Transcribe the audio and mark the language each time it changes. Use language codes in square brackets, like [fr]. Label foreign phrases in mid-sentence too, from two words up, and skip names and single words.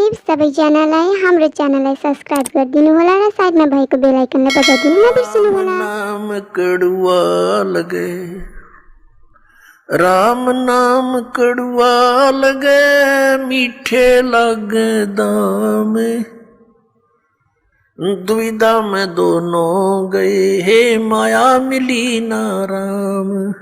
[ne] सबै जनालाई हाम्रो च्यानललाई सब्स्क्राइब गरिदिनु होला र साइडमा भएको बेल आइकनलाई बजाइदिनु नबिर्सनु होला। [hi] नाम कड़ुआ लगे, राम नाम कड़ुआ लगे, मीठे लगे दाम, दुविधा में दोनों गए, हे माया मिली ना राम।